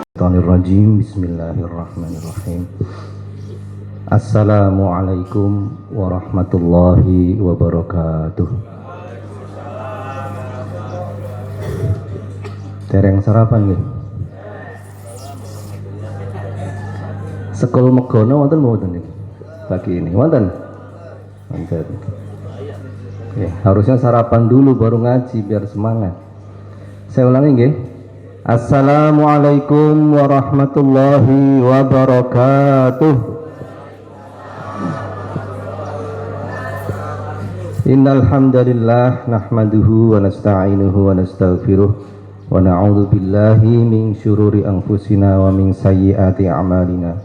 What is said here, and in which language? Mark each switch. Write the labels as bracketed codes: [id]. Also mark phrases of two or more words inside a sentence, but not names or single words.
[ar] من الشيطان الرجيم. بسم الله الرحمن الرحيم. السلام عليكم ورحمة الله وبركاته. [jv] Dereng sarapan nggih. Sekul megono wonten mboten niki? Pagi ini wonten. Wonten. [id] Oke, harusnya sarapan dulu baru ngaji biar semangat. Saya ulangi nggih. [ar] السلام عليكم ورحمة الله وبركاته. إن الحمد لله نحمده ونستعينه ونستغفره ونعوذ بالله من شرور أنفسنا ومن سيئات أعمالنا.